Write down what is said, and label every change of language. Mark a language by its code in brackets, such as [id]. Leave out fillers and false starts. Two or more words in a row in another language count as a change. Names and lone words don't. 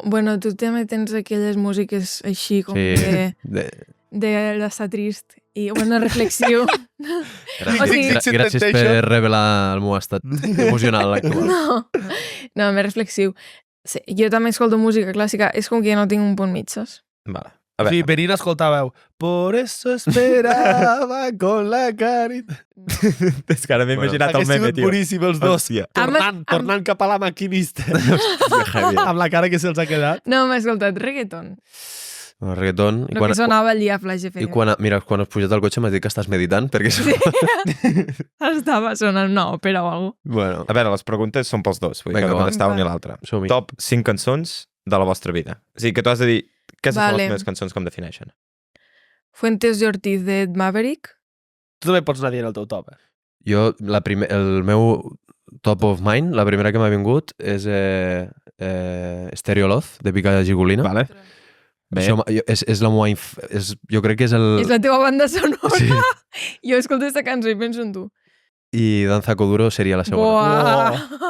[ca] Bueno, tu també tens aquelles músiques així com de d'estar trist i, bueno, reflexiu. O sigui- Gràcies per revelar el meu estat emocional actual. No, més reflexiu. Sí, jo també escolto música clàssica. És com que jo no tinc un punt mig, saps? Vale. O sigui, venint escoltàveu [es] Por eso esperaba con la carita. [ca] És que ara m'he imaginat el Hagués meme, sigut tio. boníssim els dos. Hòstia. Tornant cap a la maquinista. Amb la cara que se'ls ha quedat. No, m'he escoltat reggaeton. El reggaeton. El que sonava allí a Flash FM. Mira, quan has pujat al cotxe m'has dit que estàs meditant, perquè... Sí. Estava sonant una òpera o alguna cosa. Bueno, A veure, les preguntes són pels dos. Vull dir Vinga, que no va. contestar un i l'altre. som-hi. Top 5 cançons de la vostra vida. O sigui, que tu has de dir què són Vale. les meves cançons que em defineixen. Fuentes de Ortiz de Maverick. Tu també pots anar dient el teu top, eh? Jo, el meu [en] top of mind, [ca] la primera que m'ha vingut és Stereo Love, de Pica Gigolina. Vale. Bé. Això és la meva... Jo crec que és el... És la teva banda sonora. Sí. Jo escolto aquesta cançó i penso en tu. I Danza Kuduro seria la segona. Buah.